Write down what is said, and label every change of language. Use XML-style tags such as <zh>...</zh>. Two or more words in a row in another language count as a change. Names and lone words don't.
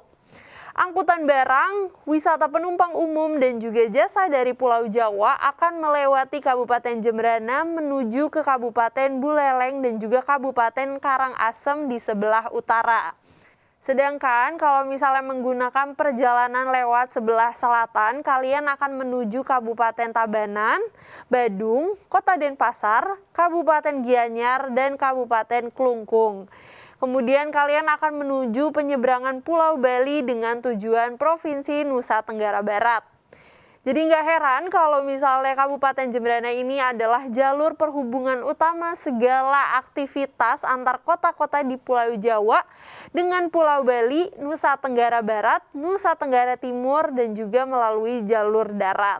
<id>Angkutan barang, wisata penumpang umum, dan juga jasa dari Pulau Jawa akan melewati Kabupaten Jembrana menuju ke Kabupaten Buleleng dan juga Kabupaten Karangasem di sebelah utara. Sedangkan kalau misalnya menggunakan perjalanan lewat sebelah selatan, kalian akan menuju Kabupaten Tabanan, Badung, Kota Denpasar, Kabupaten Gianyar, dan Kabupaten Klungkung. Kemudian kalian akan menuju penyeberangan Pulau Bali dengan tujuan Provinsi Nusa Tenggara Barat. Jadi nggak heran kalau misalnya Kabupaten Jembrana ini adalah jalur perhubungan utama segala aktivitas antar kota-kota di Pulau Jawa dengan Pulau Bali, Nusa Tenggara Barat, Nusa Tenggara Timur, dan juga melalui jalur darat.</id>